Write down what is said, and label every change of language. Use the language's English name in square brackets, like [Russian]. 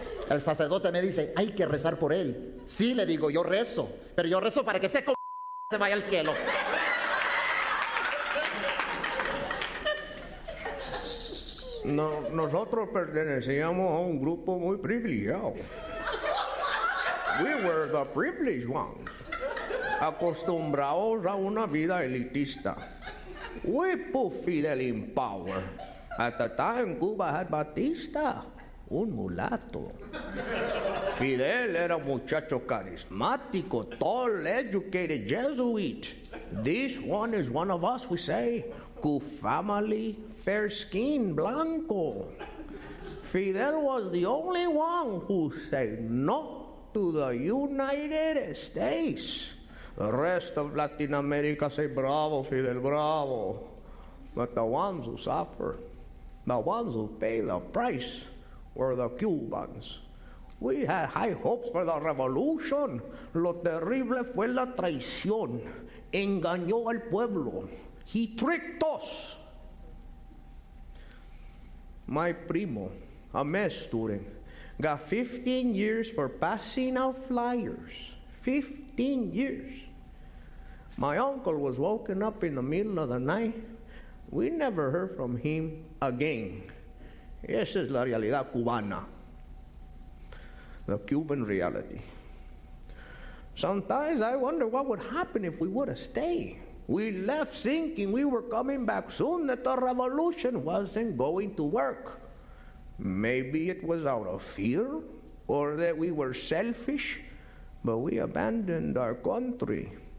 [Spanish] El sacerdote me dice, hay que rezar por él. Sí, le digo, yo rezo, pero yo rezo para que se vaya al cielo. No, nosotros pertenecíamos a un grupo muy privilegiado. [English] We were the privileged ones, [Spanish] acostumbrados a una vida elitista. [English] We put Fidel in power. At the time, Cuba had Batista, [Spanish] un mulato. Fidel era un muchacho carismático, [English] tall, educated, Jesuit. This one is one of us, we say. Good family, fair skin, blanco. Fidel was the only one who said no to the United States. The rest of Latin America say bravo, Fidel, bravo. But the ones who suffer, the ones who pay the price, were the Cubans. We had high hopes for the revolution. [Spanish] Lo terrible fue la traición. Engañó al pueblo. [English] He tricked us. My primo, a mess student, got 15 years for passing out flyers. 15 years. My uncle was woken up in the middle of the night. We never heard from him again. [Spanish] Esa es la realidad cubana. [English] The Cuban reality. Sometimes I wonder what would happen if we would have stayed. We left thinking we were coming back soon, that the revolution wasn't going to work. Maybe it was out of fear or that we were selfish, but we abandoned our country.